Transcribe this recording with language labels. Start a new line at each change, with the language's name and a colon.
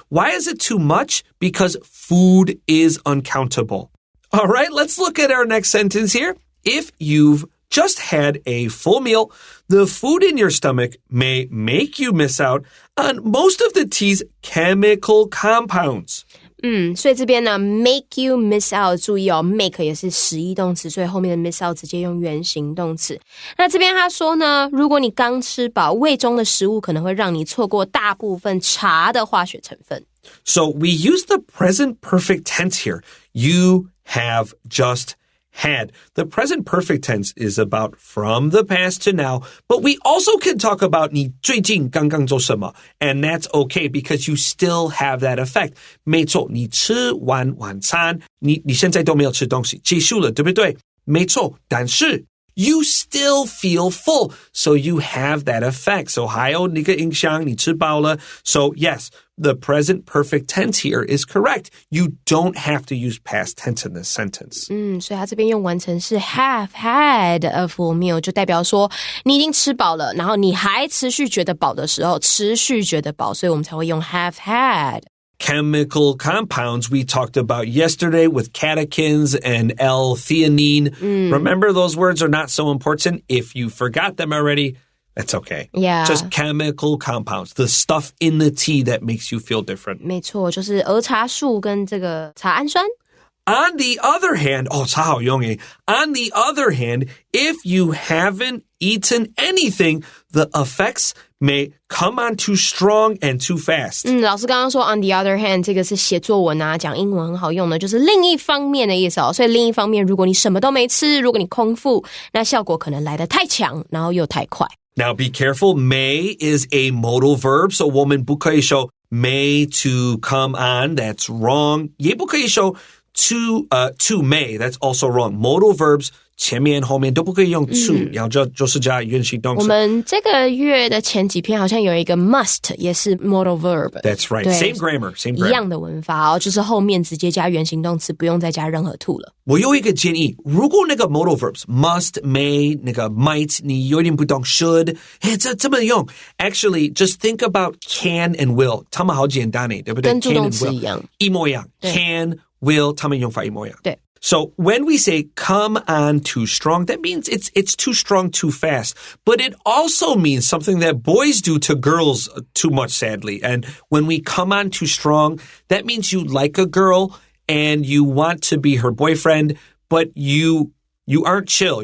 English: Why is it too much? Because food is uncountable. All right, let's look at our next sentence here. If you've just had a full meal, the food in your stomach may make you miss out on most of the tea's chemical compounds.
Chinese: 所以这边呢 make you miss out 注意哦 make 也是实义动词，所以后面的 miss out 直接用原形动词。那这边他说呢，如果你刚吃饱，胃中的食物可能会让你错过大部分茶的化学成分。
English: So we use the present perfect tense here. You have just had. The present perfect tense is about from the past to now, but we also can talk about
Chinese: 你最近刚刚做什么,
English: and that's okay because you still have that effect.
Chinese: 没错，你吃完晚餐，你现在都没有吃东西，结束了，对不对？没错，但是
English: you still feel full, so you have that effect.
Chinese: So 还有那个影响，你吃饱了。
English: So yes, the present perfect tense here is correct. You don't have to use past tense in this sentence.
Chinese: 所以他这边用完成是 have had a full meal， 就代表说你已经吃饱了，然后你还持续觉得饱的时候，持续觉得饱，所以我们才会用 have had。
English: Chemical compounds we talked about yesterday with catechins and L-theanine. Remember, those words are not so important. If you forgot them already, that's okay. Yeah. Just chemical compounds, the stuff in the tea that makes you feel different.
Chinese: 没错，就是儿茶素跟这个茶氨酸。
English: On the other hand,
Chinese: 茶好用耶.
English: On the other hand, if you haven't eaten anything, the effects may come on too strong and too fast.
Chinese: 老师刚刚说 on the other hand 这个是写作文啊，讲英文很好用的，就是另一方面的意思哦。所以另一方面，如果你什么都没吃，如果你空腹，那效果可能来得太强，然后又太快。
English: Now be careful. May is a modal verb, so
Chinese: 我们不可以说
English: may to come on. That's wrong.
Chinese: 也不可以说to may.
English: That's also wrong.
Chinese: Modal verbs 前面后面都不可以用 to， 然后就是加原形动词。我们这个月的前几篇好像有一个 must 也是 modal verb。 That's right. Same grammar. 一样的文法哦，就是后面直接加原形动词，不用再加任何 to 了。我有一个建议，如果那个 modal verbs must, may, 那个 might 你有点不懂 should， 这么用
English: actually just think about can and will，
Chinese: 他们好简单耶，对不对？跟助动词一样，一模一样。 Can, will 他们用法一模一样。对。
English: So when we say come on too strong, that means it's too strong too fast. But it also means something that boys do to girls too much, sadly. And when we come on too strong, that means you like a girl and you want to be her boyfriend, but you aren't chill.